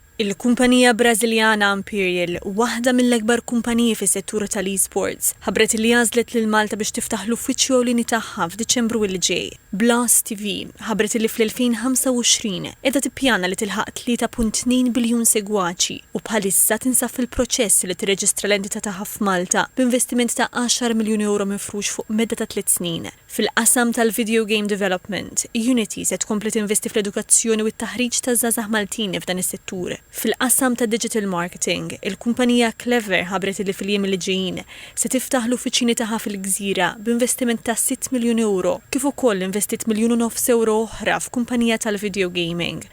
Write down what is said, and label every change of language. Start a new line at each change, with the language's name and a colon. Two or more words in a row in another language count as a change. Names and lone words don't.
Maltese: Il-kumpanija Brażiljana Imperial, waħda mill-akbar kumpaniji fis-settur tal-esports, ħabbret li għażlet lil Malta biex tiftaħ l-uffiċċju ewlieni tagħha f'Diċembru li ġej. Blast TV ħabbret li fl-2025 qiegħda tippjana li tilħaq 3.2 biljun segwaċi u bħalissa tinsab fil-proċess li tirreġistra l-entità tagħha f'Malta b'investiment ta' 10 miljun euro mifrux fuq medda ta' 3 snin. Fil-qasam tal-
English: video game development,
Maltese: Unity se tkompli tinvesti fl-edukazzjoni u t-taħriġ ta' żgħażagħ Maltini f'dan is-settur. Fil-qassam ta'
English: digital marketing,
Maltese: il-kumpanija Clever ħabret li fil-jiem li ġejjin se tiftaħ l-uffiċini tagħha fil-Gżira b'investiment ta' 6 miljun euro, kif ukoll investit 1.5 miljun euro oħra f'kumpanija tal-
English: video gaming.